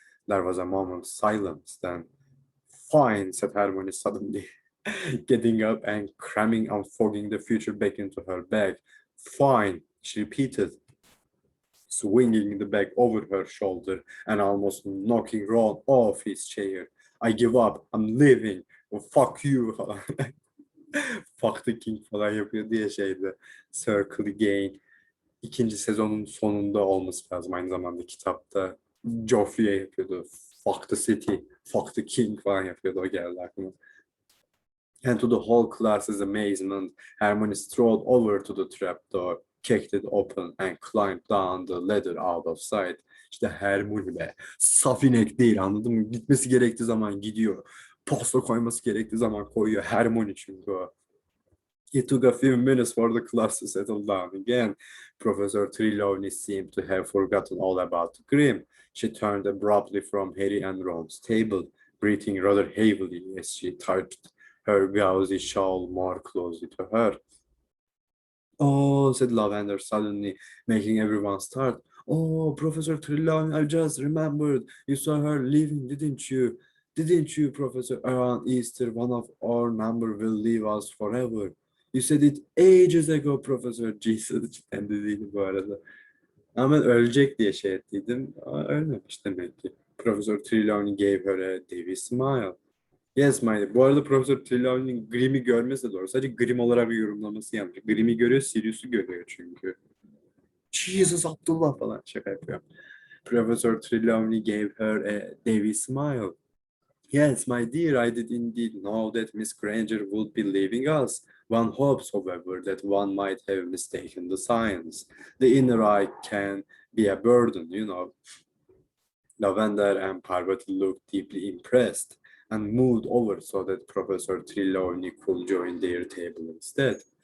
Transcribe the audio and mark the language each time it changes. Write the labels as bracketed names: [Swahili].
[English] There was a moment's silence, then, fine, said Hermione suddenly, getting up and cramming and fogging the future back into her bag. Fine, she repeated, swinging the bag over her shoulder and almost knocking Ron off his chair. I give up, I'm leaving, oh, fuck you falan. Fuck the king [Turkish] falan yapıyor diye şeydi. Circle Again. İkinci sezonun sonunda olması lazım aynı zamanda kitapta. Joffrey yapıyordu. [English] Fuck the city, fuck the king [Turkish] falan yapıyordu. O geldi aklıma. And to the whole class's amazement, Hermione strolled over to the trapdoor, kicked it open, and climbed down the ladder out of sight. İşte Hermione be. Saf inek değil, anladın mı? Gitmesi gerektiği zaman gidiyor. Posta koyması gerektiği zaman koyuyor. Hermione çünkü o. [English] It took a few minutes for the class to settle down again. Professor Trelawney seemed to have forgotten all about the grim. She turned abruptly from Harry and Ron's table, breathing rather heavily as she touched her gauzy shawl more closely to her. Oh, said Lavender suddenly, making everyone start. Oh, Professor Trelawney, I just remembered. You saw her leaving, didn't you? Didn't you, Professor? Around Easter, one of our number will leave us forever. You said it ages ago, Professor. [Turkish] Jesus, cidden dediydi bu arada. Ama ben ölecek diye şey ettiydim. Ama ölmemiş demek ki. [English] Professor Trelawney gave her a devil smile. Yes, my. [Turkish] Bu arada Profesör Trelawney'nin Grimm'i görmesi de doğru. Sadece Grimm olarak bir yorumlaması yapmış. Grimm'i görüyor, Sirius'u görüyor çünkü. Jesus, Abdullah falan şaka yapıyor. [English] Professor Trelawney gave her a devil smile. Yes, my dear, I did indeed know that Miss Granger would be leaving us. One hopes, however, that one might have mistaken the signs. The inner eye can be a burden, you know. Lavender and Parvati looked deeply impressed and moved over so that Professor Trelawney could join their table instead.